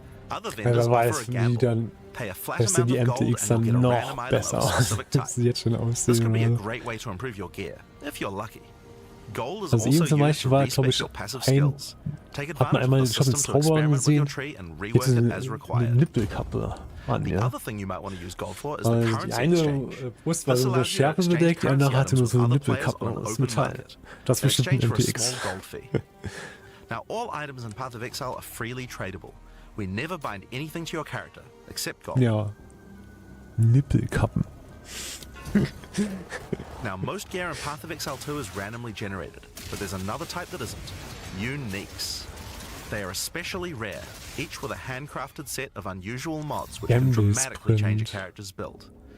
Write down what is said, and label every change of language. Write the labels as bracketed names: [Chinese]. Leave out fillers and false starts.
[English] Other vendors offer a gamble. Pay a flat amount of gold and you'll get a random item of a specific type. This can be a great way to improve your gear, if you're lucky. Gold is also used to respec your passive skills. Take advantage of the system to experiment with your tree and rework it as required. The other thing you might want to use gold for is the currency exchange. [German] Brust war so eine Schärfe bedeckt, die andere hatte nur so eine Nippelkappe aus Metall. Das war bestimmt ein MTX. [English] Now all items in Path of Exile are freely tradable. We never bind anything to your character, except gold. [German] Ja. Nippelkappen. [English] Now, most gear in Path of Exile 2 is randomly generated, but there's another type that isn't. Uniques. They are especially rare, each with a handcrafted set of unusual mods which can dramatically change a character's build.